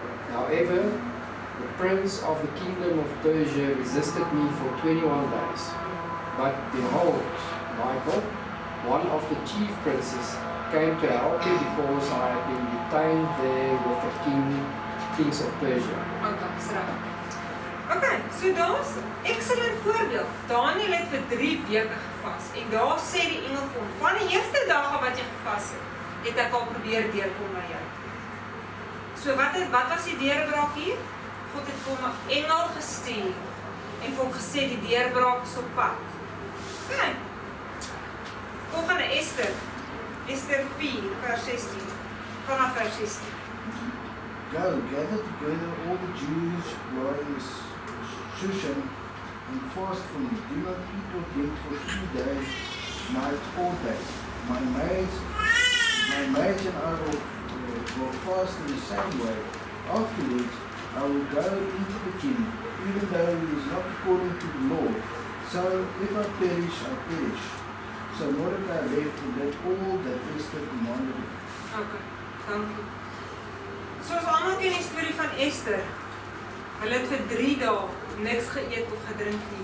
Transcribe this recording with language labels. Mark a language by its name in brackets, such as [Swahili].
[English] However, the prince of the kingdom of Persia resisted me for 21 days. But behold, Michael, one of the chief princes, came to help me because I had been detained there with the kings of Persia. [Afrikaans] Okay, so daar's excellent voorbeeld. Daniel het vir 3 weke gevas en daar sê die engel vir hom, van die eerste dag wat jy gevas het ek al probeer deurkom na jou. So wat was die deurbraak hier? God het vir hom 'n engel gestuur en vir hom gesê die deurbraak is op pad. Okay. Volgende Ester 4 vers 16. Vanaf vers 16. [English] Go, gather together all the Jews who are in Shushan and fast for me. Do not eat or drink for 3 days, night or day. My maids and I will fast in the same way. Afterwards, I will go into the king, even though it is not according to the law. So if I perish, I perish. So Mordecai left and did all that Esther commanded him. [Afrikaans] Okay, dankie. Soos almal ken die storie van Esther. Hulle het vir 3 dae niks geëet of gedrink nie.